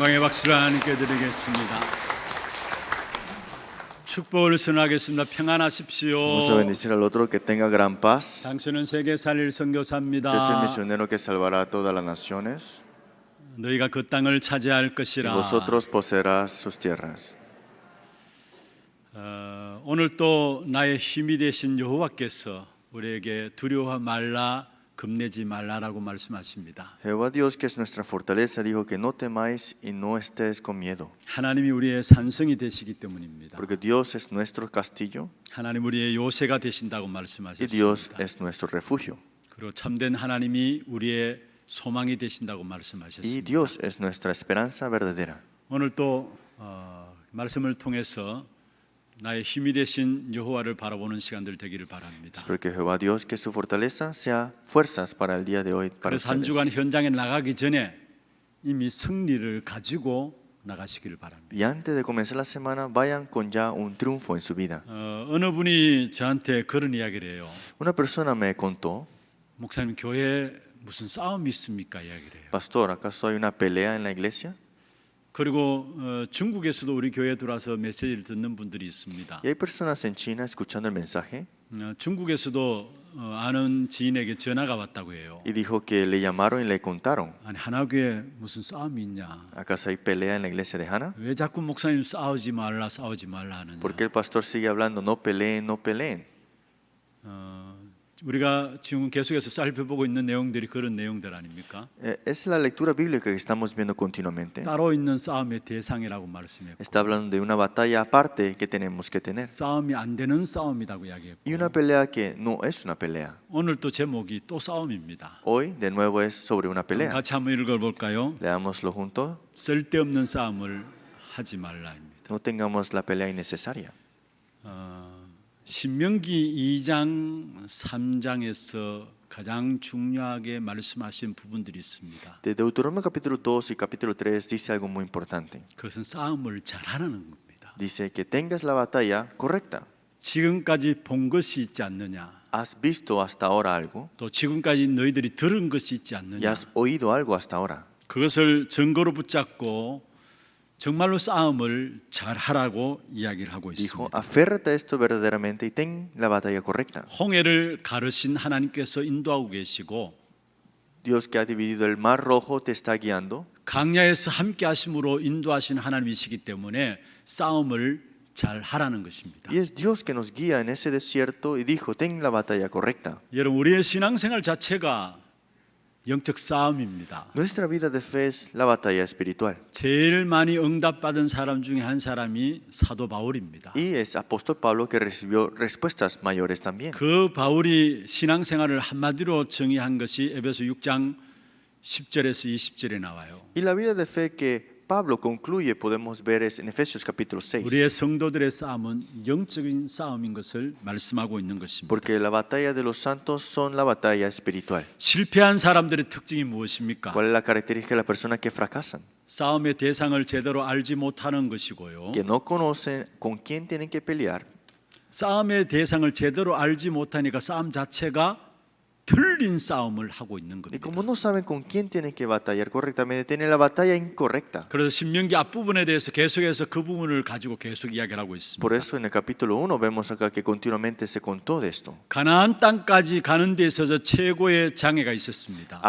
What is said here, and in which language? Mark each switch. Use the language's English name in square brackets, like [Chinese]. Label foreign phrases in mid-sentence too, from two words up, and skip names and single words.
[Korean] 박수를 하나님께 드리겠습니다. 축복을 선하겠습니다. 평안하십시오. [Spanish] Vamos a bendecir al otro, que tenga gran paz. [Korean] 당신은 세계 살릴 [Spanish] Yo soy el [Korean] 선교사입니다. [Spanish] misionero que salvará a todas las naciones. [Korean] 너희가 그 땅을 차지할 [Spanish] Y [Korean] 것이라. [Spanish] vosotros poseerás sus tierras. [Korean] 오늘 또 나의 힘이 되신 여호와께서 우리에게 두려워 말라, 겁내지 말라라고 말씀하십니다. [Spanish] Jehová Dios, que es nuestra fortaleza, dijo que no temáis y no estéis con miedo. [Korean] 하나님이 우리의 산성이 되시기 때문입니다. [Spanish] Porque Dios es nuestro castillo [Korean] 하나님 우리의 요새가 되신다고 [Spanish] y [Korean] 말씀하셨습니다. [Spanish] Dios es nuestro refugio. [Korean] 그리고 참된 하나님이 우리의 소망이 되신다고 [Spanish] Y [Korean] 말씀하셨습니다. [Spanish] Dios es nuestra esperanza verdadera. [Korean] 오늘 또 말씀을 통해서 나의 힘이 되신 여호와를 바라보는 시간들 되기를 바랍니다. [Spanish] Espero que Jehová Dios, que su fortaleza, sea fuerzas para el día de hoy. Para [Korean] 그래서 한 [Spanish] ustedes. [Korean] 주간 현장에 나가기 전에 이미 승리를 가지고 나가시기를 바랍니다. [Spanish] Y antes de comenzar la semana, vayan con ya un triunfo en su vida. [Korean] 어느 분이 저한테 그런 이야기를 해요. [Spanish] Una persona me contó: [Korean] 목사님 교회에 무슨 싸움이 있습니까? 이야기를 해요. [Spanish] Pastor, ¿acaso hay una pelea en la iglesia? [Korean] 그리고 중국에서도 우리 교회에 들어와서 메시지를 듣는 분들이 있습니다. [Spanish] Y hay personas en China escuchando el mensaje [Korean] 중국에서도 아는 지인에게 전화가 왔다고 해요. [Spanish] y dijo que le llamaron y le contaron: [Korean] 아니 하나교회 무슨 싸움이 있냐? [Spanish] ¿acaso hay pelea en la iglesia de Hana? [Korean] 왜 자꾸 목사님 싸우지 말라 하느냐? [Spanish] ¿Por qué el pastor sigue hablando no peleen, no peleen? [Korean] 우리가 지금 계속해서 살펴보고 있는 내용들이 그런 내용들 아닙니까? [Spanish] Es la lectura bíblica que estamos viendo continuamente. [Korean] 따로 있는 싸움의 대상이라고 말씀했고 [Spanish] Está hablando de una batalla aparte que tenemos que tener [Korean] 싸움이 안 되는 싸움이라고 이야기했고 [Spanish] y una pelea que no es una pelea. [Korean] 오늘 또 제목이 또 싸움입니다. [Spanish] Hoy de nuevo es sobre una pelea. [Korean] 같이 한번 읽어볼까요? [Spanish] Leámoslo juntos. [Korean] 쓸데없는 싸움을 하지 말라입니다. [Spanish] No tengamos la pelea innecesaria. [Korean] 신명기 2장 3장에서 가장 중요하게 말씀하신 부분들이 있습니다. [Spanish] De Deuteronomio capítulo 2 y capítulo 3 dice algo muy importante. [Korean] 그것은 싸움을 잘하는 겁니다. [Spanish] Dice que tengas la batalla correcta. [Korean] 지금까지 본 것이 있지 않느냐? [Spanish] ¿Has visto hasta ahora algo? [Korean] 또 지금까지 너희들이 들은 것이 있지 [Spanish] ¿Y [Korean] 않느냐? [Spanish] has oído algo hasta ahora? [Korean] 그것을 증거로 붙잡고 정말로 싸움을 잘하라고 이야기를 하고 [Spanish] Dijo: [Korean] 있습니다. [Spanish] aférrate a esto verdaderamente y ten la batalla correcta. [Korean] 홍해를 가르신 하나님께서 인도하고 계시고 [Spanish] Dios, que ha dividido el mar rojo, te está guiando. [Korean] 강야에서 함께 하심으로 인도하신 하나님이시기 때문에 싸움을 잘 하라는 것입니다. [Spanish] Y es Dios que nos guía en ese desierto y dijo: ten la batalla correcta. [Korean] 여러분 우리의 신앙생활 자체가 영적 싸움입니다. [Spanish] Nuestra vida de fe es la batalla espiritual. [Korean] 제일 많이 응답받은 사람 중에 한 사람이 사도 바울입니다. [Spanish] Y es apóstol Pablo que recibió respuestas mayores también. [Korean] 그 바울이 신앙생활을 한마디로 정의한 것이 에베소 6장 10절에서 20절에 나와요. [Spanish] Y la vida de fe que Pablo concluye, podemos ver, es en Efesios capítulo 6. [Korean] 우리의 성도들의 싸움은 영적인 싸움인 것을 말씀하고 있는 것입니다. [Spanish] Porque la batalla de los santos son la batalla espiritual. [Korean] 실패한 사람들의 특징이 무엇입니까? [Spanish] ¿Cuál es la característica de las personas que fracasan? [Korean] 싸움의 대상을 제대로 알지 못하는 것이고요. [Spanish] Que no conocen con quién tienen que pelear. [Korean] 싸움의 대상을 제대로 알지 못하니까 싸움 자체가 틀린 싸움을 하고 있는 [Spanish] Y [Korean] 겁니다. [Spanish] como no saben con quién tienen que batallar correctamente, tienen la batalla incorrecta. [Korean] 그래서 신명기 앞부분에 대해서 계속해서 그 부분을 가지고 계속 이야기를 하고 있습니다. [Spanish] Por eso en el capítulo 1 vemos acá que continuamente se contó de esto. [Korean] 가나안 땅까지 가는 데 있어서 최고의 장애가 있었습니다.